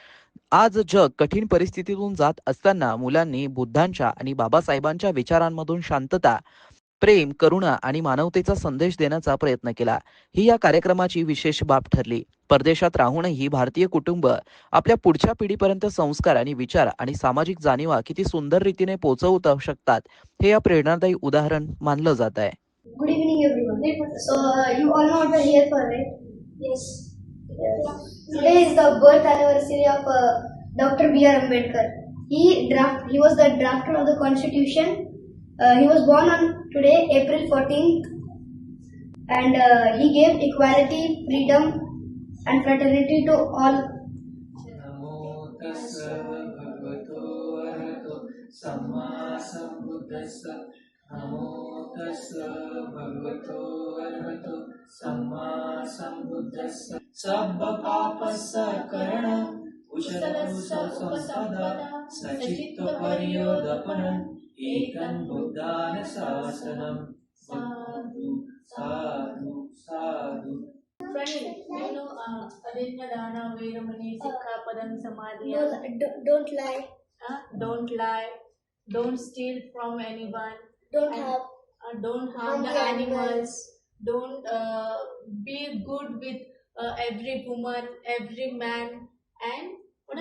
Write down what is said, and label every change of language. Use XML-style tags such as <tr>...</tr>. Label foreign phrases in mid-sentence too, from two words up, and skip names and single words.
<mr>आज जग कठीण परिस्थितीतून जात असताना मुलांनी बुद्धांच्या आणि बाबासाहेबांच्या विचारांमधून शांतता, प्रेम, करुणा आणि मानवतेचा संदेश देण्याचा प्रयत्न केला। ही या कार्यक्रमाची विशेष बाब ठरली। परदेशात राहूनही भारतीय कुटुंब आपल्या पुढच्या पिढीपर्यंत संस्कार आणि विचार आणि सामाजिक जाणीवा किती सुंदर रीतीने पोहोचवू शकतात, हे या प्रेरणादायी उदाहरण मानलं जात आहे।</mr> <en>Good evening, everyone. So, you all know what we're here for, right? Yes. Today is the birth anniversary of Dr. B.R. Ambedkar. He was the drafter of the Constitution. He was born on today, April 14th, and he gave equality, freedom, and fraternity to all.</en> <pi>नमो तस्स भगवतो अरहतो सम्मा सम्बुद्धस्स। नमो तस्स भगवतो अरहतो सम्मा सम्बुद्धस्स। सब्ब पापस्स करणं कुशलस्स संपदा सचित्त पर्योदपनं एकं बुद्धान शासनं। साधु साधु साधु।</pi> <en>Pranil, you know</en> <pi>Aditya Dana Veramani Sikhapadam Samadhiyam.</pi> <en>Don't lie. Don't lie. Don't steal from anyone. Don't and, have. Don't harm the animals. Don't be good with every woman, every man, and</en>